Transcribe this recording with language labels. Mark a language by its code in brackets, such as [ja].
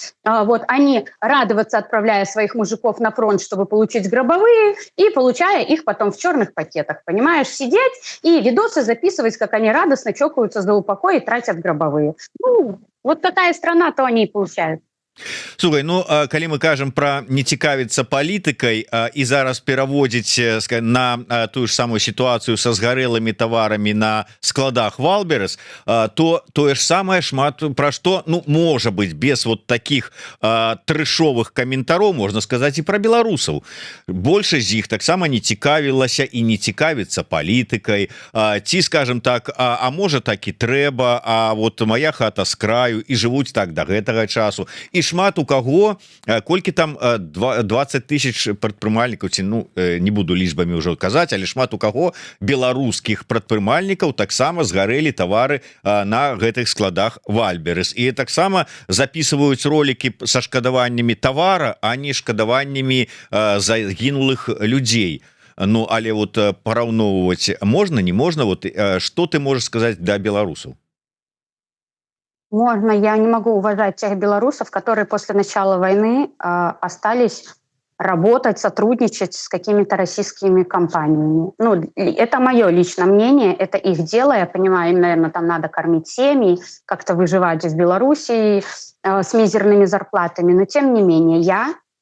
[ru] Вот они радоваться, отправляя своих мужиков на фронт, чтобы получить гробовые, и получая их потом в черных пакетах. Понимаешь, сидеть и видосы записывать, как они радостно чокаются за упокой и тратят гробовые. Вот какая страна, то они и получают. [be] Слухай, калі мы кажам пра не цікавіцца палітыкай і зараз пераводзіць на тую ж самую сітуацыю са згарэлымі таварамі на складах Вальберес, то тое ж самае шмат пра што, можа быць, без [ru] вот таких [be] трэшовых каментароў, можна сказаць і пра беларусаў. Большасць з іх таксама не цікавілася і не цікавіцца палітыкай, ці, скажем так, а можа так і трэба, а [ru] вот моя хата [be] з краю і жывуць так да гэтага часу. І шмат у каго, колькі там 20 000 прадпрымальнікаў, ці не буду лічбамі ўжо казаць, але шмат у каго беларускіх прадпрымальнікаў таксама згарэлі тавары на гэтых складах Вальберес. І таксама записываюць ролики са шкадаваннямі тавара, а не шкадаваннямі загінулых людзей. Але вот параўноўваць можна, не можна? Вот што ты можаш сказаць да беларусаў? [ru] Можно, я не могу уважать тех белорусов, которые после начала войны остались работать, сотрудничать с какими-то российскими компаниями. Это мое личное мнение, это их дело. Я понимаю, им, наверное, там надо кормить семьи, как-то выживать в Белоруссии с мизерными зарплатами. Но, тем не менее, я